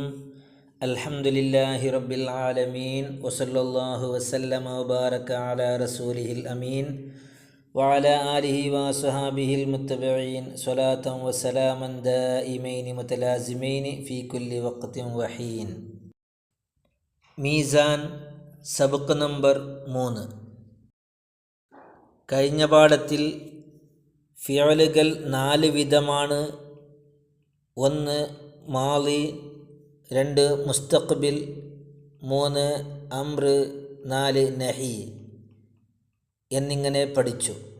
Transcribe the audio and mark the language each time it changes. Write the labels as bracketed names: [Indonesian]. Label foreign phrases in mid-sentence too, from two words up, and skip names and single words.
[Arabic] الحمد لله رب العالمين وصلى الله وسلم وبارك على رسوله الأمين وعلى آله وصحابه المتبعين صلاة وسلاما دائمين متلازمين في كل وقت وحين. [Malayalam] മീസാൻ സബക്ക് നമ്പർ 3. കഴിഞ്ഞ പാഠത്തിൽ ഫിഅലുകൾ 4 വിധമാണ്. 1 മാളി, 2 മുസ്തഖ്ബിൽ, 3 അംർ, 4 നഹി എന്നിങ്ങനെ പഠിച്ചു.